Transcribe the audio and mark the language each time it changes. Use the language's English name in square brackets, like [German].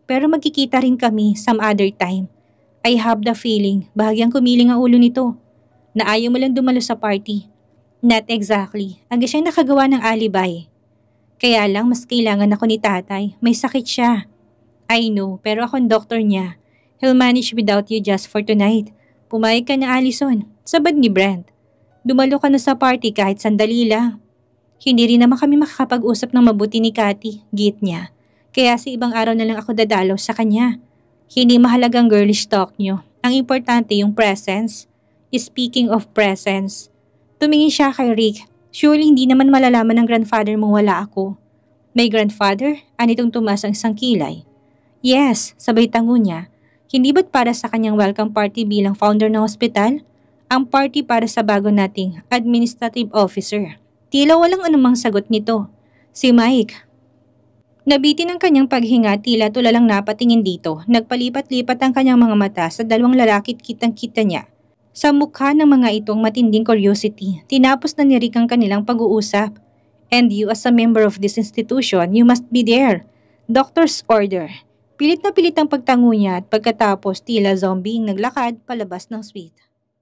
[Filipino] Pero magkikita rin kami [English] some other time. I have the feeling, [Filipino] bahagyang kumiling ang ulo nito. Na ayaw mo lang dumalo sa party. [English] Not exactly. [Filipino] Agad siyang nakagawa ng alibay. Kaya lang mas kailangan ako ni tatay. May sakit siya. [English] I know, [Filipino] pero ako ang doktor niya. [English] He'll manage without you just for tonight. [Filipino] Pumayag ka na, Allison. Sabad ni Brent. Dumalo ka na sa party kahit sandali lang. Hindi rin naman kami makakapag-usap ng mabuti ni Cathy, git niya. Kaya sa ibang araw na lang ako dadalaw sa kanya. Hindi mahalagang girlish talk niyo. Ang importante yung presence. [English] Speaking of presence, [Filipino] tumingin siya kay Rick. Surely hindi naman malalaman ng grandfather mong wala ako. May grandfather? Anitong tumas ang isang kilay. Yes, sabay tango niya. Hindi ba't para sa kanyang welcome party bilang founder ng hospital? Ang party para sa bago nating administrative officer. Tila walang anumang sagot nito. Si Mike. Nabitin ang kanyang paghinga, tila tulalang napatingin dito. Nagpalipat-lipat ang kanyang mga mata sa 2 lalaki at kitang-kita niya. Sa mukha ng mga itong matinding curiosity, tinapos na ni Rick ang kanilang pag-uusap. [English] And you as a member of this institution, you must be there. Doctor's order. [Filipino] Pilit na pilit ang pagtango niya at pagkatapos tila zombie naglakad palabas ng suite.